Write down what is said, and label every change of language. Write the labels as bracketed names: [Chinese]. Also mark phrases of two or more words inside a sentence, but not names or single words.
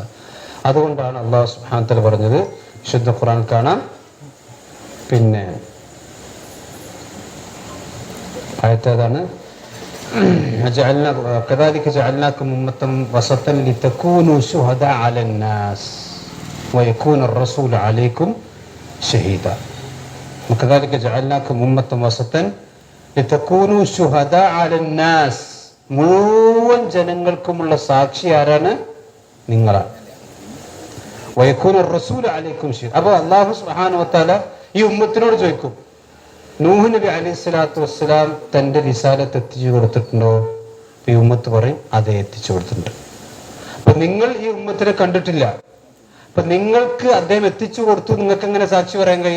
[Malayalam] അതുകൊണ്ടാണ് [Arabic] الله سبحانه وتعالى [Malayalam] പറഞ്ഞത്, വിശുദ്ധ ഖുർആൻ കാണാം. പിന്നെ ആയത്തേതാണ്? [Arabic] كذلك جعلناكم أمة وسطا لتكونوا شهداء على الناس ويكون الرسول عليكم شهيدا. كذلك جعلناكم أمة وسطا لتكونوا شهداء على الناس. [Malayalam] മുഴുവൻ ജനങ്ങൾക്കുമുള്ള സാക്ഷി ആരാണ്? [Arabic] നിങ്ങളാണ്. വയകൂന الرسول عليكم شهيدا. [Malayalam] അപ്പോൾ [Arabic] الله سبحانه وتعالى [Malayalam] ഈ ഉമ്മത്തിനോട് ചോദിക്കും, നൂഹ് നബി [Arabic] عليه الصلاة والسلام [Malayalam] തന്റെ റിസാലത്ത് എത്തിച്ചു കൊടുത്തിട്ടുണ്ടോ? ഈ ഉമ്മത്ത് പറയും, അതെ, എത്തിച്ചു കൊടുത്തിട്ടുണ്ട്. അപ്പൊ നിങ്ങൾ ഈ ഉമ്മത്തിനെ കണ്ടിട്ടില്ല, അപ്പൊ നിങ്ങൾക്ക് അദ്ദേഹം എത്തിച്ചു കൊടുത്തു, നിങ്ങൾക്ക് എങ്ങനെ സാക്ഷി പറയാൻ കഴിയുക?